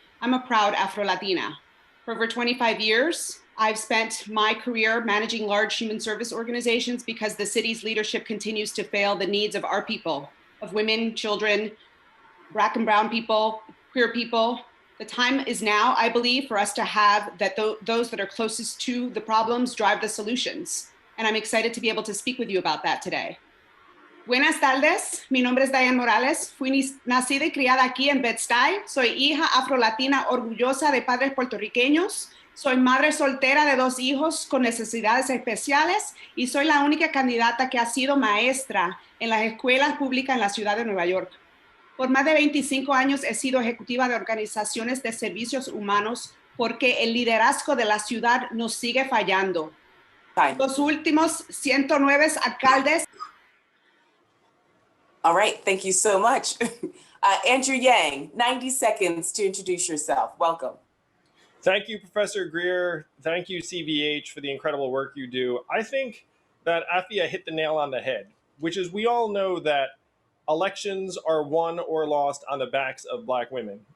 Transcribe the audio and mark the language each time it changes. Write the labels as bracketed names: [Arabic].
[English] I'm a proud Afro-Latina. For over 25 years, I've spent my career managing large human service organizations because the city's leadership continues to fail the needs of our people, of women, children, Black and brown people, queer people. The time is now, I believe, for us to have those that are closest to the problems drive the solutions. And I'm excited to be able to speak with you about that today. [Spanish] Buenas tardes, mi nombre es Diane Morales. Fui nacida y criada aquí en Bed-Stuy. Soy hija afro-latina orgullosa de padres puertorriqueños. Soy madre soltera de 2 hijos con necesidades especiales y soy la única candidata que ha sido maestra en las escuelas públicas en la ciudad de Nueva York. Por más de 25 años he sido ejecutiva de organizaciones de servicios humanos porque el liderazgo de la ciudad nos sigue fallando. [English] Fine. [Spanish] Los últimos 109 alcaldes. [English] All right, thank you so much. Andrew Yang, 90 seconds to introduce yourself. Welcome. Thank you, Professor Greer. Thank you, CVH, for the incredible work you do. I think that Afia hit the nail on the head, which is we all know that elections are won or lost on the backs of Black women.